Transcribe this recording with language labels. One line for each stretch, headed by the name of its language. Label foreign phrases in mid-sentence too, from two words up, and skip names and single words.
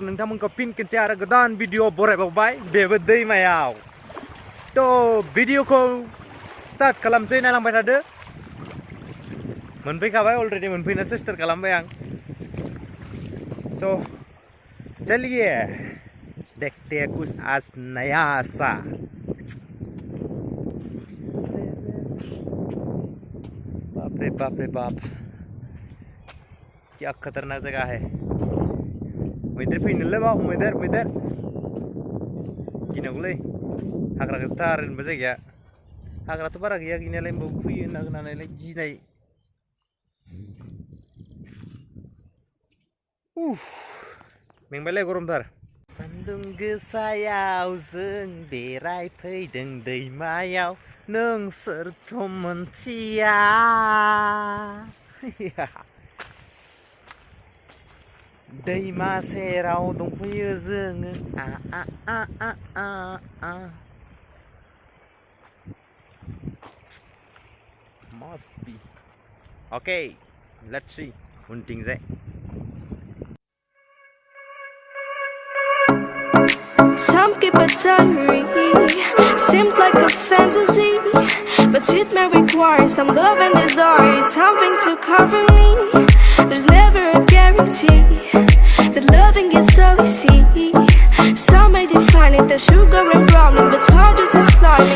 Bodo: नोंथांमोनखौ फिन खेबसे आरो गोदान भिडिअ बरायबावबाय बेबो दैमायाव। तो भिडिअखौ स्टार्ट खालामसै, नायलांबाय थादो। मोनफैखाबाय, अलरेडि मोनफैनासो स्टार्ट खालामबाय आं।
Hindi: सो चलिए देखते हैं कुछ आज नया सा। बाप रे बाप, क्या खतरनाक जगह है।
Bodo: मैदेर फैनोलै बाव, मैदेर गिनांगौलै। हाग्रा गोजाथार होनबा जायगाया। हाग्राथ' बारा गैया गैनायालाय, होनबाबो फैयो होनना खोनानायलाय गिनाय। मेंबायलाय, गरमथार। सान्दुं गोसायाव जों बेरायफैदों दैमायाव, नोंसोरथ' मोनथिया। दैमा सेराव दंफैयो जोङो।
English: Must be. Okay, let's see. उनथिंजाय। Some keep a diary, seems like a fantasy, but it may require some love and desire, something to cover me. There's never a guarantee that loving is so easy. Some may define it as sugar and brownies, but it's hard just as slimy.